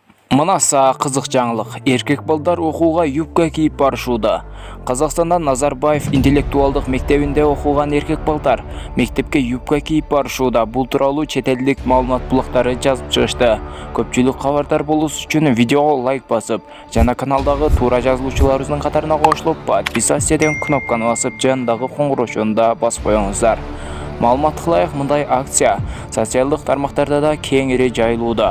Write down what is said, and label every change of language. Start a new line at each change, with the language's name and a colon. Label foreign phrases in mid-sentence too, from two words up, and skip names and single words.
Kazakh: Мынаса қызық жаңылық. Еркек балдар оқуға юбка киіп барышуда. Қазақстанда Назарбаев интеллектуалдық мектебінде оқуған еркек балдар мектепке юбка киіп барышуда. Бұл туралы шетелдік маалымат блогтары жазып шығышты.
Kyrgyz: Көпчүлүк хабардар болуш үчүн видеоға лайк басып, жана каналдагы туура жазылуучуларыбыздын катарына кошулуп, подписаться кнопканы басып, жандагы коңгуроочуну да басып коюңуздар. Маалымат кылайык, мындай акция социалдык тармактарда да кеңири жайылууда.